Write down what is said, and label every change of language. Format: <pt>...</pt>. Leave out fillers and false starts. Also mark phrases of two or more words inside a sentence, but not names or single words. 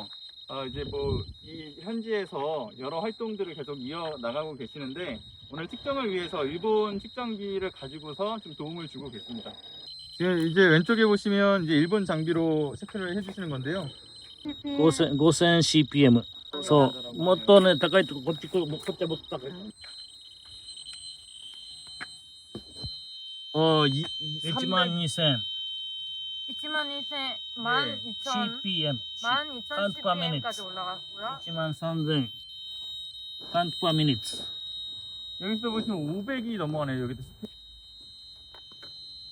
<ko>이제 뭐 이 현지에서 여러 활동들을 계속 이어 나가고 계시는데 오늘 측정을 위해서 일본 측정기를 가지고서 좀 도움을 주고 계십니다. 이제 왼쪽에 보시면 이제 일본 장비로 체크를 해주시는 건데요.</ko> <ja>5000 CPM。そう。もっとね、高いとこ、こっちはもっと高い。12000。 12,000, CPM。</ja> <ko>12,000 CPM까지 올라갔고요.</ko> <en>13000。count per minute。</en> <ko>여기서 보시면 500이 넘어가네요. 여기도</ko>